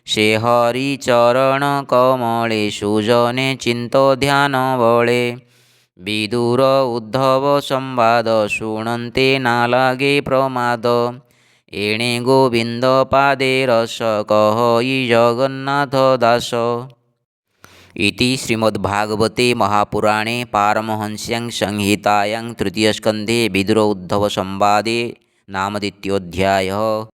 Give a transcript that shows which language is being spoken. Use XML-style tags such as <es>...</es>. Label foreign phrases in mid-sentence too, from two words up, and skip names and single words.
<or>ସେ ହରିଚରଣ ସୁଜନେ ଚିନ୍ତ ଧ୍ୟାନ ବଳେ। ବିଦୁର ଉଦ୍ଧବ ସମ୍ବାଦ ଶୁଣନ୍ତେ ନା ଲାଗେ ପ୍ରମାଦ। ଏଣେ ଗୋବିନ୍ଦ ପାଦେ ରସ କହଇ ଜଗନ୍ନାଥ ଦାସ।</or> <sa>इति श्रीमद्भागवते महापुराणे पारमहंस्यां संहितायां तृतीयस्कन्धे विदुर उद्धव संवादे नाम द्वितीयोऽध्यायः।</sa>